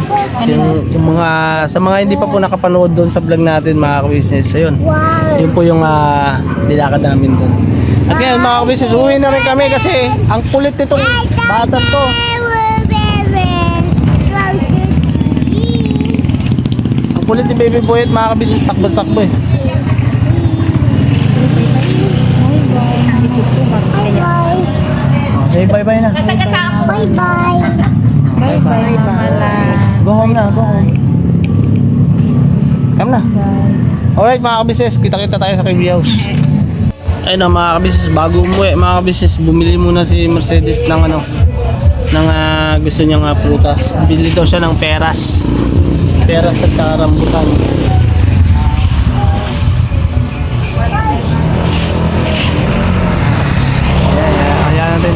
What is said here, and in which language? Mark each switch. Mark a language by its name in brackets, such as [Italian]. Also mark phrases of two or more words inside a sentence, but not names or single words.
[Filipino] Yung mga sa mga hindi pa po nakapanood doon sa vlog natin mga ka-business, ayun. Yun po yung nilakad namin doon. At ngayon mga ka-business, uwi na rin kami kasi ang kulit nitong bata to. Ang kulit ni Baby Boy at mga ka-business, takbo-takbo eh. Okay, bye-bye na. Bye-bye. Bye-bye. [English] Go home na, go home. Come na. [Filipino] Alright mga ka-business, kita-kita tayo sa KB House. Ayun na mga ka-business, bago umuwi mga ka-business, bumili muna si Mercedes ng gusto niyang prutas. Bili daw siya ng peras. Peras at saka rambutan. Ayan natin.